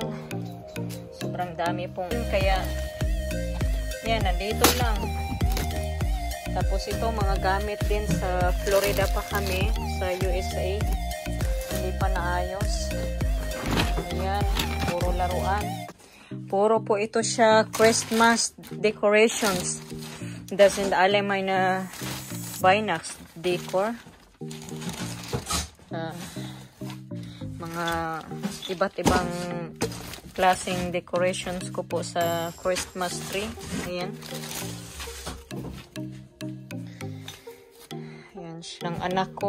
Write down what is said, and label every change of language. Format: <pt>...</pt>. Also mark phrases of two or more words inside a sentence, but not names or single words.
<tl>Sobrang dami pong, kaya, yan, nandito lang. Tapos ito, mga gamit din sa Florida pa kami, sa USA. Hindi pa naayos. Ayan, puro laruan. Puro po ito siya</tl> <en>Christmas decorations.</en> <de>Das sind alle meine Weihnachtsdekor.</de> <tl>Mga iba't ibang klaseng decorations ko po sa</tl> <en>Christmas tree.</en> <tl>Ayan. Ayan siyang anak ko.</tl>